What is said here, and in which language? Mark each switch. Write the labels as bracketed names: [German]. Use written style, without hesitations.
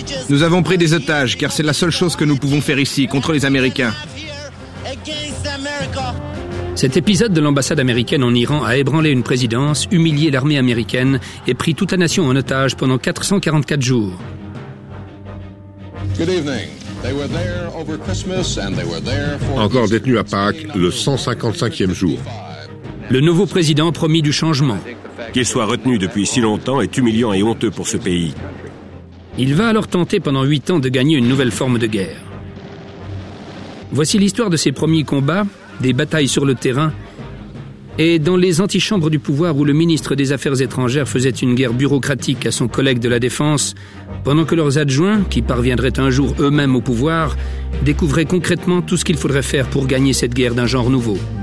[French] Nous avons pris des otages, car c'est la seule chose que nous pouvons faire ici, contre les Américains. Cet épisode de l'ambassade américaine en Iran a ébranlé une présidence, humilié l'armée américaine et pris toute la nation en otage pendant 444 jours. [English] Good evening. They were there over Christmas and they were there for [French] encore détenus à Pâques, le 155e jour. Le nouveau président promit du changement. Qu'il soit retenu depuis si longtemps est humiliant et honteux pour ce pays. Il va alors tenter pendant 8 ans de gagner une nouvelle forme de guerre. Voici l'histoire de ses premiers combats, des batailles sur le terrain et dans les antichambres du pouvoir où le ministre des Affaires étrangères faisait une guerre bureaucratique à son collègue de la Défense, pendant que leurs adjoints, qui parviendraient un jour eux-mêmes au pouvoir, découvraient concrètement tout ce qu'il faudrait faire pour gagner cette guerre d'un genre nouveau.